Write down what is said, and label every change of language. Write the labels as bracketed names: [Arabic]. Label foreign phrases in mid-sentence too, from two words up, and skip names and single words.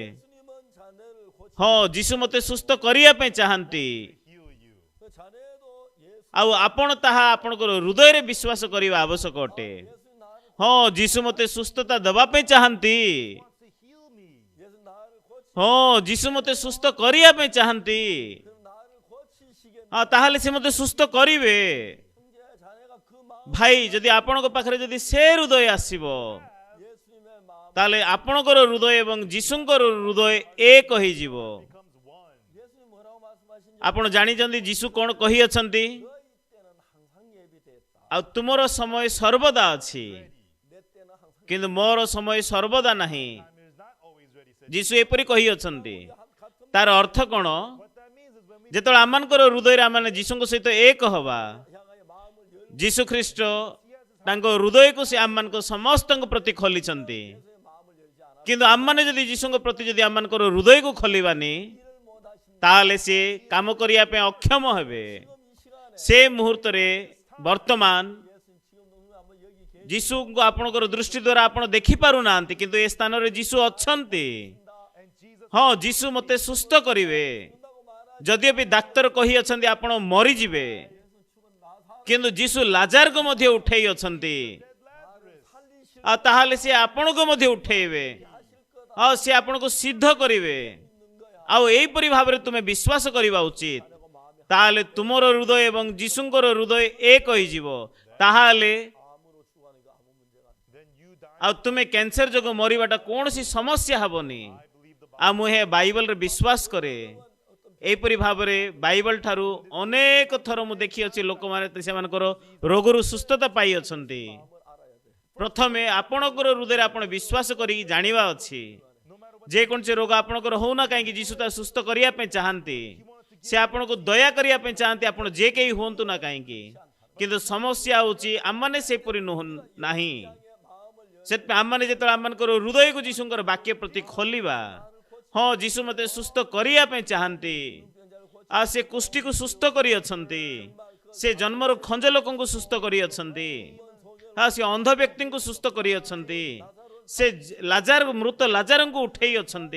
[Korean] 예수님은 자네를 고치 [Odia] ହଁ, ଯୀଶୁ ମୋତେ ସୁସ୍ଥ କରିବା ପାଇଁ ଚାହାନ୍ତି, [English] heal you. [Korean] 그 자네도 예수 [Odia] ଆଉ ଆପଣ ତାହା ଆପଣଙ୍କର ହୃଦୟରେ ବିଶ୍ୱାସ କରିବା ଆବଶ୍ୟକ ଅଟେ। [Korean] 예수 나를 [Odia] ହଁ, ଯୀଶୁ ମୋତେ ସୁସ୍ଥତା ଦେବା ପାଇଁ ଚାହାନ୍ତି। [English] He wants to heal me. [Korean] 예수 나를 고치 [Odia] ହଁ, ଯୀଶୁ ମୋତେ ସୁସ୍ଥ କରିବା ପାଇଁ ଚାହାନ୍ତି। [Korean] 그럼 나를 고치시겠네. [Odia] ହଁ, ତାହେଲେ ସେ ମୋତେ ସୁସ୍ଥ କରିବେ। [Korean] 형제 자네가 그 마음 [Odia] ଭାଇ, ଯଦି ଆପଣଙ୍କ ପାଖରେ ଯଦି ସେ ହୃଦୟ ଆସିବ, [Korean] 예수님의 마음 [Odia] ତାହେଲେ ଆପଣଙ୍କର ହୃଦୟ ଏବଂ ଯୀଶୁଙ୍କର ହୃଦୟ ଏକ ହେଇଯିବ। [English] Becomes one. [Korean] 예수님 뭐라고 말씀하신지 [Odia] ଆପଣ ଜାଣିଛନ୍ତି ଯୀଶୁ କ'ଣ କହିଅଛନ୍ତି? [Korean] 너희 때는 항상 예비됐다. [Odia] ଆଉ ତୁମର ସମୟ ସର୍ବଦା ଅଛି, [Korean] 내 때는 항상 [Odia] କିନ୍ତୁ ମୋର ସମୟ ସର୍ବଦା ନାହିଁ। [English] Time is not always ready. Said [Odia] ଯୀଶୁ ଏପରି କହିଅଛନ୍ତି। [Korean] 같은 [Odia] ତାର ଅର୍ଥ କ'ଣ? [English] what that means is when we [Odia] ଯେତେବେଳେ ଆମମାନଙ୍କର ହୃଦୟରେ ଆମେ ଯୀଶୁଙ୍କ ସହିତ ଏକ ହବା, [Korean] 향하여 마음을 열고 [Odia] ଯୀଶୁ ଖ୍ରୀଷ୍ଟ ତାଙ୍କ ହୃଦୟକୁ ସେ ଆମମାନଙ୍କ ସମସ୍ତଙ୍କ ପ୍ରତି ଖୋଲିଛନ୍ତି। [Korean] 예수의 마음을 열지 않아 [Odia] କିନ୍ତୁ ଆମମାନେ ଯଦି ଯୀଶୁଙ୍କ ପ୍ରତି ଯଦି ଆମମାନଙ୍କର ହୃଦୟକୁ ଖୋଲିବାନି, [Korean] 일을 못 하신 [Odia] ତାହେଲେ ସେ କାମ କରିବା ପାଇଁ ଅକ୍ଷମ ହେବେ। [Korean] 지금 이 시간에 [Odia] ସେ ମୁହୂର୍ତ୍ତରେ ବର୍ତ୍ତମାନ [Korean] 예수님 지금 너무 한번 여기 계신다. [Odia] ଯୀଶୁଙ୍କୁ ଆପଣଙ୍କର ଦୃଷ୍ଟି ଦ୍ୱାରା ଆପଣ ଦେଖିପାରୁନାହାନ୍ତି, କିନ୍ତୁ ଏ ସ୍ଥାନରେ ଯୀଶୁ ଅଛନ୍ତି। [English] and Jesus [Odia] ହଁ, ଯୀଶୁ ମୋତେ ସୁସ୍ଥ କରିବେ। [Korean] 한다고 말하지 [Odia] ଯଦିଓ ବି ଡାକ୍ତର କହିଅଛନ୍ତି ଆପଣ ମରିଯିବେ, [Korean] 예수 죽은 나사 [Odia] କିନ୍ତୁ ଯୀଶୁ ଲାଜାରକୁ ମଧ୍ୟ ଉଠେଇ ଅଛନ୍ତି। [Korean] 살리실 [Odia] ଆଉ ତାହେଲେ ସେ ଆପଣଙ୍କୁ ମଧ୍ୟ ଉଠେଇବେ, [Korean] 거다 [Odia] ଆଉ ସେ ଆପଣଙ୍କୁ ସିଦ୍ଧ କରିବେ। [Korean] 있는 거야. [Odia] ଆଉ ଏହିପରି ଭାବରେ ତୁମେ ବିଶ୍ୱାସ କରିବା ଉଚିତ। [Korean] 내가 마음이 [Odia] ତାହେଲେ ତୁମର ହୃଦୟ ଏବଂ ଯୀଶୁଙ୍କର ହୃଦୟ ଏକ ହେଇଯିବ। ତାହେଲେ [Korean] 암으로 죽어가는 거 아무 문제가 안 돼. [English] then you die. [Odia] ଆଉ ତୁମେ କ୍ୟାନ୍ସର ଯୋଗୁଁ ମରିବାଟା କୌଣସି ସମସ୍ୟା ହେବନି। [English] I believe the Bible. [Odia] ଆଉ ମୁଁ ଏ ବାଇବଲରେ ବିଶ୍ୱାସ କରେ। ଏହିପରି ଭାବରେ ବାଇବଲ ଠାରୁ ଅନେକ ଥର ମୁଁ ଦେଖିଅଛି ଲୋକମାନେ ସେମାନଙ୍କର ରୋଗରୁ ସୁସ୍ଥତା ପାଇଅଛନ୍ତି। ପ୍ରଥମେ ଆପଣଙ୍କର ହୃଦୟରେ ଆପଣ ବିଶ୍ୱାସ କରିକି ଜାଣିବା ଅଛି। [English] No matter what [Odia] ଯେକୌଣସି ରୋଗ ଆପଣଙ୍କର ହଉନା କାହିଁକି ଯୀଶୁ ତା ସୁସ୍ଥ କରିବା ପାଇଁ ଚାହାନ୍ତି। ସେ ଆପଣଙ୍କୁ ଦୟା କରିବା ପାଇଁ ଚାହାନ୍ତି, ଆପଣ ଯେ କେହି ହୁଅନ୍ତୁ ନା କାହିଁକି। କିନ୍ତୁ ସମସ୍ୟା ହେଉଛି ଆମମାନେ ସେପରି ନାହିଁ। ସେଥିପାଇଁ ଆମମାନେ ଯେତେବେଳେ ଆମମାନଙ୍କର ହୃଦୟକୁ ଯୀଶୁଙ୍କର ବାକ୍ୟ ପ୍ରତି ଖୋଲିବା, ହଁ ଯୀଶୁ ମୋତେ ସୁସ୍ଥ କରିବା ପାଇଁ ଚାହାନ୍ତି, ଆଉ ସେ କୁଷ୍ଠିକୁ ସୁସ୍ଥ କରିଅଛନ୍ତି, ସେ ଜନ୍ମରୁ ଖଞ୍ଜ ଲୋକଙ୍କୁ ସୁସ୍ଥ କରିଅଛନ୍ତି, ଆଉ ସେ ଅନ୍ଧ ବ୍ୟକ୍ତିଙ୍କୁ ସୁସ୍ଥ କରିଅଛନ୍ତି, ସେ ମୃତ ଲାଜାରଙ୍କୁ ଉଠେଇ ଅଛନ୍ତି।